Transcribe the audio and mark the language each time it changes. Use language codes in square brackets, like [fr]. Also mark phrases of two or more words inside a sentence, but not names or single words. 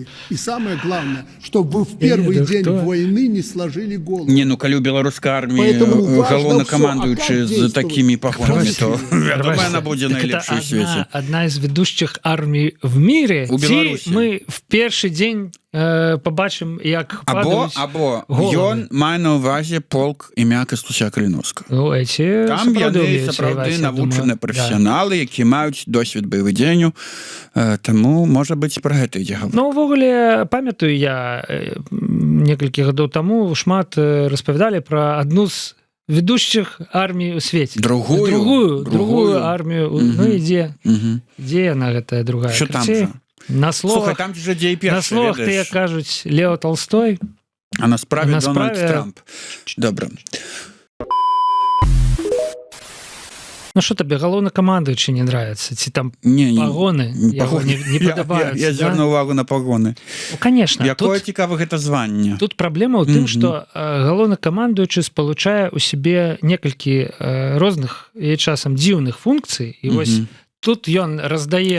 [ru] И самое главное, чтобы вы в первый день войны не сложили голову. Не, ну, коли у белорусской армии головнокомандующий с такими погонами, то, я думаю, она будет найлепшей в свете. Одна из ведущих армий в мире. У Беларуси. Мы в первый день побачим, [be] як падаюць або ён мае на ўвазе полк імя Кастуся Каліновскага. Там яны сапраўды навучаныя прафесіяналы, які маюць досвед баявых дзеянняў, таму можа быць пра гэта ідзе гаворка. Ну, увогуле, памятаю я некалькі гадоў таму шмат распавядалі пра адну з ведущих армій у свеце. Другую армію. Ну, ідзе яна гэтая другая. [uk] Що там же? [be] На словах, слухай, там же дзе і першы, на словах ты, як кажуць, Лео Толстой, а на справе Дональд Трамп. Добра. [ru] Ну что тебе, галоўнакамандуючы не нравится? [be] Ці там пагоны не падабаюцца? Я зверну увагу на пагоны. [ru] Конечно. [be] Якое цікава гэта званне? Тут праблема ў тым, што галоўнакамандуючы спалучае ў сябе некалькі розных і часам дзіўных функцый, і вось тут ён раздае